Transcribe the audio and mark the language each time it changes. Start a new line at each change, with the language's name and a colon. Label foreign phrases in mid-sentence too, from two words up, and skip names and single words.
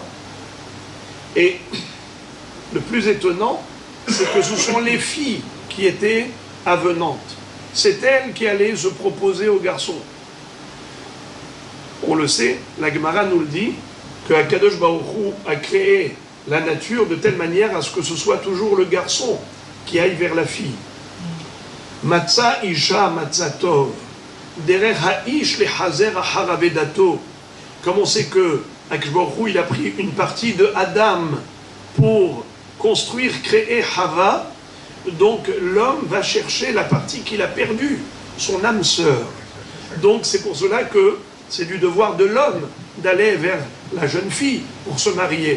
French: Et le plus étonnant, c'est que ce sont les filles qui étaient avenantes. C'est elles qui allaient se proposer aux garçons. On le sait, la Gemara nous le dit, que
Hebrew: הקדוש ברוך הוא
French: a créé la nature de telle manière à ce que ce soit toujours le garçon qui aille vers la fille.
Hebrew: מצא אשה מצא טוב, דרך האיש לחזור אחר אבדתו.
French: Comme on sait que
Hebrew: הקדוש ברוך הוא,
French: il a pris une partie de Adam pour construire, créer Hava, donc l'homme va chercher la partie qu'il a perdue, son âme sœur. Donc c'est pour cela que c'est du devoir de l'homme d'aller vers la jeune fille pour se marier.